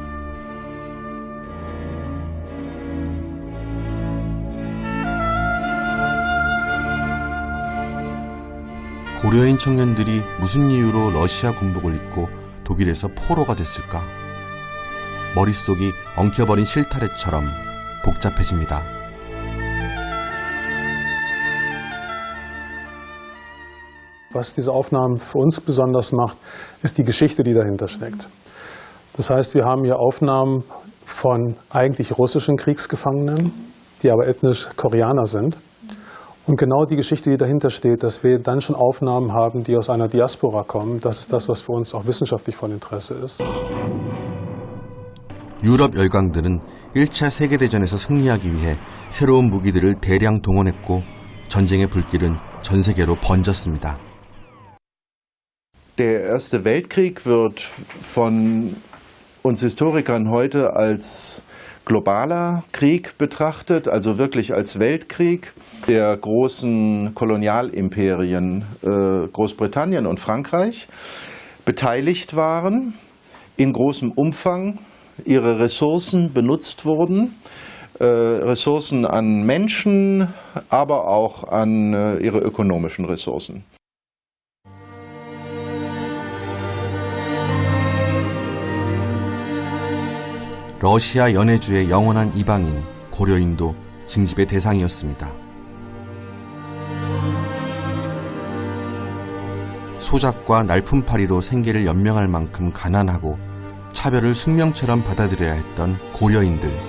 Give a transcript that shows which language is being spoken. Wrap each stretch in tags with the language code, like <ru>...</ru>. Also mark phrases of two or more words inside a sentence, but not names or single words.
<ko>고려인 청년들이 무슨 이유로 러시아 군복을 입고 독일에서 포로가 됐을까? 머릿속이 엉켜버린 실타래처럼 복잡해집니다.</ko> <de>Was diese Aufnahmen für uns besonders macht, ist die Geschichte, die dahinter steckt. Das heißt, wir haben hier Aufnahmen von eigentlich russischen Kriegsgefangenen, die aber ethnisch Koreaner sind. Und genau die Geschichte, die dahinter steht, dass wir dann schon Aufnahmen haben, die aus einer Diaspora kommen, das ist das, was für uns auch wissenschaftlich von Interesse ist.</de> <ko>유럽 열강들은 1차 세계대전에서 승리하기 위해 새로운 무기들을 대량 동원했고 전쟁의 불길은 전 세계로 번졌습니다.</ko> <de>Der Erste Weltkrieg wird von uns Historikern heute als globaler Krieg betrachtet, also wirklich als Weltkrieg der großen Kolonialimperien Großbritannien und Frankreich beteiligt waren, in großem Umfang ihre Ressourcen benutzt wurden, Ressourcen an Menschen, aber auch an ihre ökonomischen Ressourcen.</de> <ko>러시아 연해주의 영원한 이방인 고려인도 징집의 대상이었습니다. 소작과 날품팔이로 생계를 연명할 만큼 가난하고 차별을 숙명처럼 받아들여야 했던 고려인들.</ko>